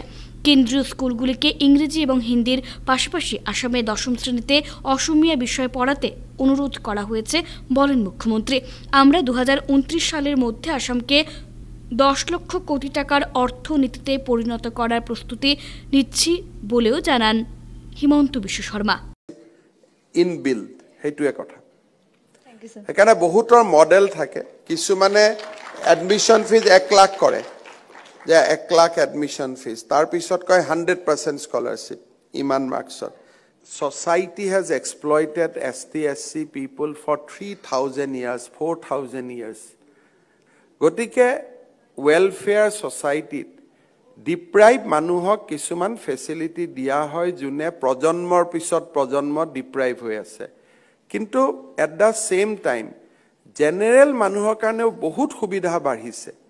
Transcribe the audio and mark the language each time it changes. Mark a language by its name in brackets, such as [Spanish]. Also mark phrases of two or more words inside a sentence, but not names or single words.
[Bangla] কেন্দ্রীয় স্কুলগুলিকে ইংরেজি এবং হিন্দির পাশাপাশি আসামে 10ম শ্রেণীতে অসমীয়া বিষয় পড়াতে অনুরোধ করা হয়েছে বলেন মুখ্যমন্ত্রী। আমরা 2029 সালের মধ্যে আসামকে 10 লক্ষ কোটি টাকার অর্থনীতিতে পরিণত করার প্রস্তুতি নিচ্ছি বলেও জানান হিমন্ত বিশ্ব শর্মা। [Assamese] ইনবিল্ড সেইটোৱে কথা। সেইকাৰণে বহুতৰ মডেল থাকে। কিছুমানে [English] admission fee [Assamese] 1 লাখ কৰে, যে 1 লাখ [English] admission fee, [Assamese] তাৰপিছত কয় 100% স্কলাৰশ্বিপ, ইমান মাৰ্কছত। [English] Society has exploited ST/SC people for 3,000 years, 4,000 years. [Assamese] গতিকে [English] welfare society [Assamese] ডিপ্ৰাইভ মানুহক কিছুমান ফেচিলিটি দিয়া হয়, যোনে প্ৰজন্মৰ পিছত প্ৰজন্ম ডিপ্ৰাইভ হৈ আছে। কিন্তু [English] at the same time [Assamese] জেনেৰেল মানুহৰ কাৰণেও বহুত সুবিধা বাঢ়িছে।